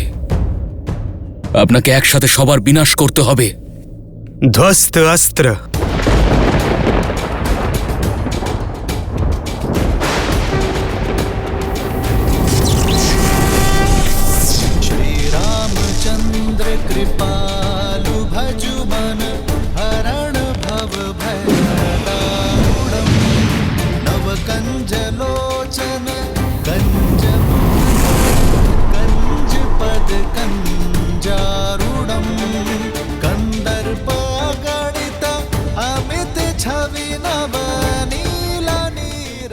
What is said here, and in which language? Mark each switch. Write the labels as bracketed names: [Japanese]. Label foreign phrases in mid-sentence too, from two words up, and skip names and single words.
[Bangla] আপনাকে একসাথে সবার বিনাশ করতে হবে। ধ্বস্ত অস্ত্র। [Sanskrit] श्रीरामचंद्र कृपालु भजु मन हरण भव भयदारुणम् नव कंजलोचन कंज पद कंजारुणम् कंदर्प गणित अमित छवि नव नीला नीर।